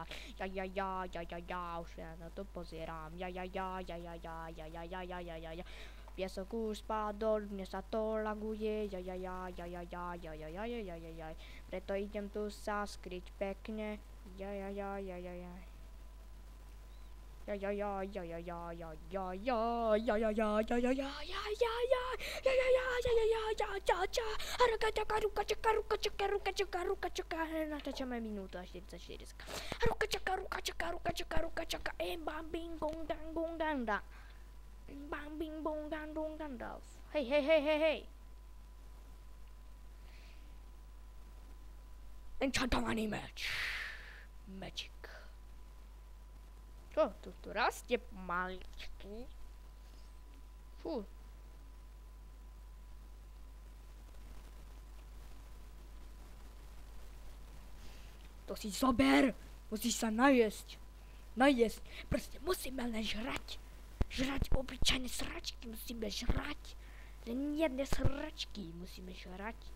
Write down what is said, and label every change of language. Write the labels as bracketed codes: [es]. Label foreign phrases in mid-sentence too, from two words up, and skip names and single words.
[sk] Už ja na to pozerám, piesok už spadol, mne sa to laguje, preto idem tu sa skryť pekne, natáčame minútu a 44. Bam bing gong dang da. Bam bing bong dang dong dang da. Hey. Enchantovanie Magic. Čo, tu rastie pomaličky? Fú. To si zober, musíš sa najesť, proste musíme len žrať obyčajné sračky, musíme žrať, len jedné sračky musíme žrať.